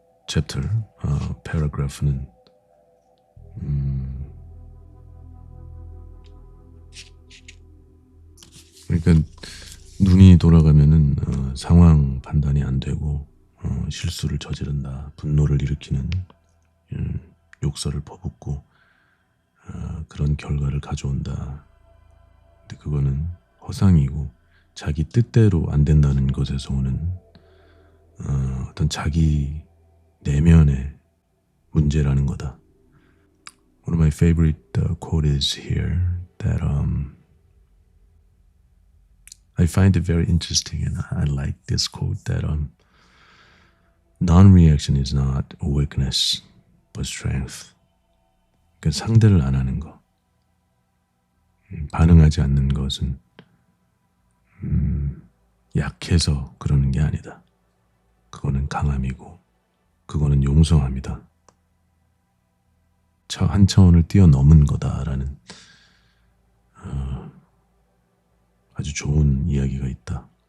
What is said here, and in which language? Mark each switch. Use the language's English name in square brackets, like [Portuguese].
[Korean] chapter, paragraph는 그러니까 눈이 돌아가면은 상황 판단이 안 되고 실수를 저지른다, 분노를 일으키는 욕설을 퍼붓고 그런 결과를 가져온다. 근데 그거는 허상이고 자기 뜻대로 안 된다는 것에서 오는 어떤 자기 내면의 문제라는 거다. [English] One of my favorite quote is here that I find it very interesting, and I like this quote that non-reaction is not a weakness but strength. [Korean] 그러니까 상대를 안 하는 거, 반응하지 않는 것은 약해서 그러는 게 아니다. 그거는 강함이고 그거는 용성합니다. 한 차원을 뛰어넘은 거다라는 아주 좋은 이야기가 있다.